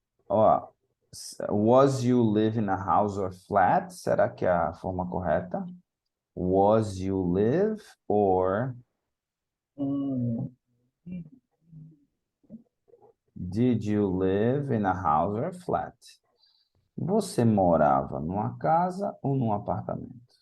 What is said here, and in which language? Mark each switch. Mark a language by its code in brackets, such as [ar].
[en] Ó, was you live in a house or flat? [pt] Será que é a forma correta? [en] Was you live or Ah, did you live in a house or flat? [pt] Você morava numa casa ou num apartamento?